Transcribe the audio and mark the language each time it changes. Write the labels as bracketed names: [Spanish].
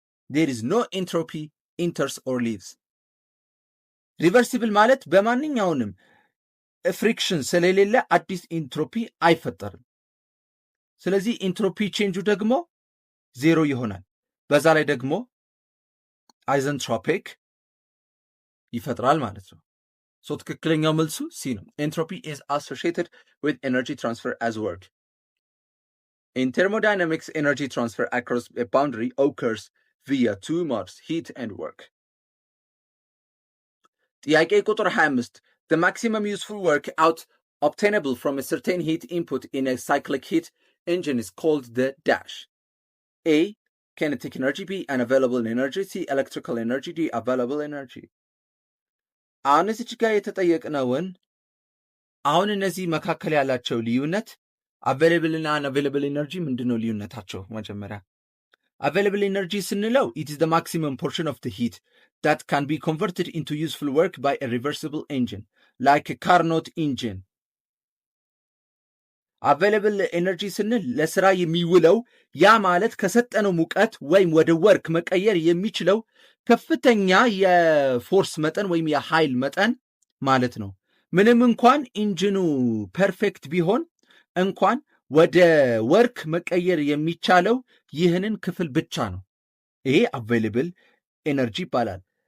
[English] ዴር ኢዝ ኖ ኤንትሮፒ ኢንተርስ ኦር ሊቭስ። [Amharic] ሪቨርሲብል ማለት በማንኛውንም ፍሪክሽን ስለሌለ አዲስ ኢንትሮፒ አይፈጠርም። ስለዚህ ኢንትሮፒ ቼንጁ ደግሞ ዜሮ ይሆናል። በዛ ላይ ደግሞ አይዘንትሮፒክ ይፈጥራል ማለት ነው። ሶ ትክክለኛው መልሱ ሲ ነው። [English] ኤንትሮፒ ኢዝ አሶሺየትድ ዊዝ ኤነርጂ ትራንስፈር አዝ ወርክ። In thermodynamics, energy transfer across a boundary occurs via two modes, heat and work. [Amharic] ጥያቄ ቁጥር 25 [English] The maximum useful work out obtainable from a certain heat input in a cyclic heat engine is called the dash. A. Kinetic energy. B. Unavailable energy. C. Electrical energy. D. Available energy. [Amharic] አሁን እዚች ጋር የተጠየቅነውን አሁን እነዚህ መካከል ያላቸው ልዩነት አቬይላብል እና አንአቬይላብል ኤነርጂ ምንድን ነው ልዩነታቸው? መጀመሪያ አቬይላብል ኤነርጂ ስንለው [English] it is the maximum portion of the heat that can be converted into useful work by a reversible engine like a Carnot engine. [Amharic] አቬይላብል ኤነርጂ ስንል ለስራ የሚውለው ያ ማለት ከሰጠነው ሙቀት ወይም ወደ ወርክ መቀየር የሚችለው ከፍተኛ የፎርስ መጠን ወይም የኃይል መጠን ማለት ነው። ምንም እንኳን ኢንጂኑ ፐርፌክት ቢሆን እንኳን ወደ ወርክ መቀየር የሚቻለው ይህንን ክፍል ብቻ ነው። ይሄ አቬይላብል ኤነርጂ ይባላል።